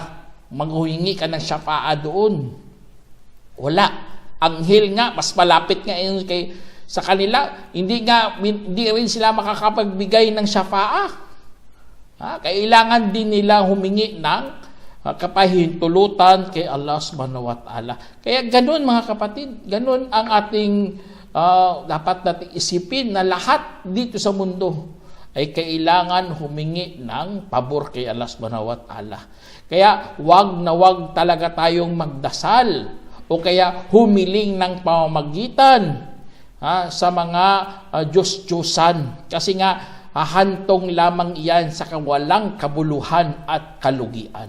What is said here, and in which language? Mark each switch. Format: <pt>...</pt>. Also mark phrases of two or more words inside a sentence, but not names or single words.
<tl>Maghuhingi ka ng syafa'a doon. Wala. Anghel nga, mas malapit nga yun sa kanila. Hindi rin sila makakapagbigay ng syafa'a. Kailangan din nila humingi ng kapahintulutan kay Allah</tl> <ar>سبحانه وتعالى.</ar> <tl>Kaya ganun mga kapatid, ganun ang ating dapat nating isipin na lahat dito sa mundo ay kailangan humingi ng pabor kay Allah</tl> <ar>سبحانه وتعالى.</ar> <tl>Kaya wag na wag talaga tayong magdasal o kaya humiling ng pamamagitan sa mga Diyos-Diyosan. Kasi nga, hahantong lamang iyan sa kawalang kabuluhan at kalugian.</tl>